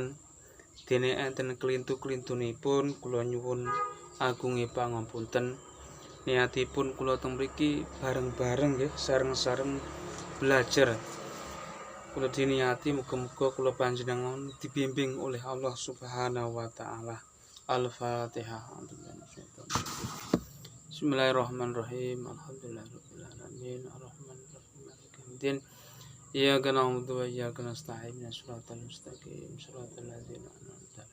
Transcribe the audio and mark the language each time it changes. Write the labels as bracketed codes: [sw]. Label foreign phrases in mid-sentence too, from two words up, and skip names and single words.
[jv] Dene enten kelintu-kelintunipun kula nyuwun agunge pangapunten. Niatipun kula teng mriki bareng-bareng nggih sareng-sareng belajar. Kula diniati muga-muga kula panjenengan dibimbing oleh Allah [ar] سبحانه وتعالى. Al-Fatihah. بسم الله الرحمن الرحيم. الحمد لله رب العالمين. الرحمن الرحيم مالك يوم الدين. إياك نعبد وإياك نستعين. الصراط المستقيم. صراط الذين أنعمت